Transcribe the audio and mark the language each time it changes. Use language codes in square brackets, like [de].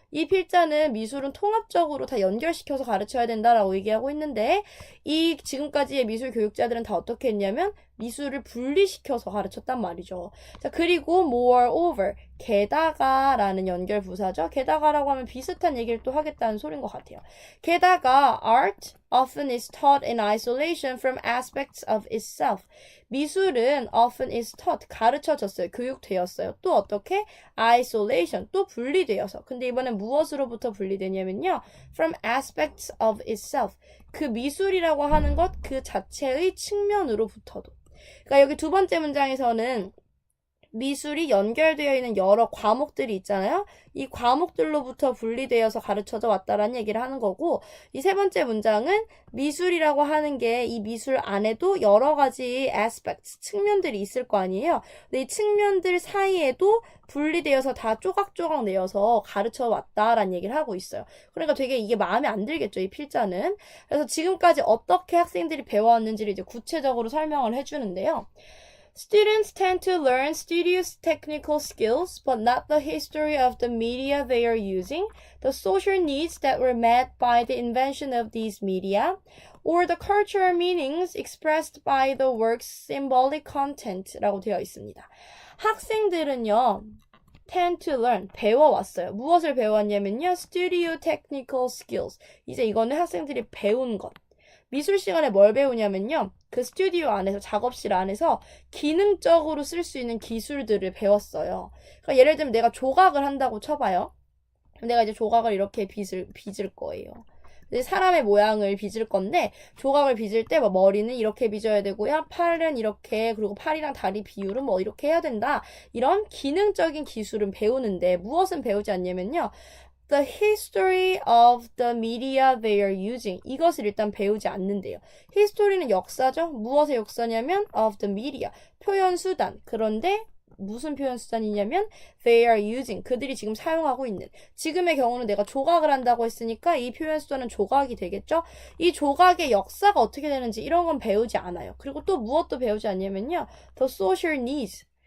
[ko] 이 필자는 미술은 통합적으로 다 연결시켜서 가르쳐야 된다라고 얘기하고 있는데 이 지금까지의 미술 교육자들은 다 어떻게 했냐면 미술을 분리시켜서 가르쳤단 말이죠. 자, 그리고 moreover, 게다가라는 연결 부사죠. 게다가라고 하면 비슷한 얘기를 또 하겠다는 소린 것 같아요. 게다가 [en] art often is taught in isolation from aspects of itself. [ko] 미술은 [en] often is taught, [ko] 가르쳐졌어요. 교육되었어요. 또 어떻게? isolation, 또 분리되어서. 근데 이번엔 무엇으로부터 분리되냐면요. [en] from aspects of itself. [ko] 그 미술이라고 하는 것 그 자체의 측면으로부터도. 그러니까 여기 두 번째 문장에서는 미술이 연결되어 있는 여러 과목들이 있잖아요. 이 과목들로부터 분리되어서 가르쳐져 왔다라는 얘기를 하는 거고, 이 세 번째 문장은 미술이라고 하는 게 이 미술 안에도 여러 가지 aspects, 측면들이 있을 거 아니에요. 근데 이 측면들 사이에도 분리되어서 다 쪼각쪼각 내어서 가르쳐 왔다라는 얘기를 하고 있어요. 그러니까 되게 이게 마음에 안 들겠죠, 이 필자는. 그래서 지금까지 어떻게 학생들이 배워왔는지를 이제 구체적으로 설명을 해주는데요. [en] Students tend to learn studious technical skills, but not the history of the media they are using, the social needs that were met by the invention of these media, or the cultural meanings expressed by the work's symbolic content [ko] 라고 되어 있습니다. 학생들은요, [en] tend to learn, [ko] 배워왔어요. 무엇을 배워왔냐면요, [en] studio technical skills. [ko] 이제 이거는 학생들이 배운 것. 미술 시간에 뭘 배우냐면요, 그 스튜디오 안에서, 작업실 안에서 기능적으로 쓸 수 있는 기술들을 배웠어요. 그러니까 예를 들면 내가 조각을 한다고 쳐봐요. 내가 이제 조각을 이렇게 빚을 거예요. 사람의 모양을 빚을 건데, 조각을 빚을 때 뭐 머리는 이렇게 빚어야 되고요, 팔은 이렇게, 그리고 팔이랑 다리 비율은 뭐 이렇게 해야 된다. 이런 기능적인 기술은 배우는데 무엇은 배우지 않냐면요, [en] the history of the media they are using. [ko] 이것을 일단 배우지 않는데요. history는 역사죠. 무엇의 역사냐면 [en] of the media. [ko] 표현 수단. 그런데 무슨 표현 수단이냐면 [en] they are using. [ko] 그들이 지금 사용하고 있는. 지금의 경우는 내가 조각을 한다고 했으니까 이 표현 수단은 조각이 되겠죠. 이 조각의 역사가 어떻게 되는지 이런 건 배우지 않아요. 그리고 또 무엇도 배우지 않냐면요, [en] the social needs.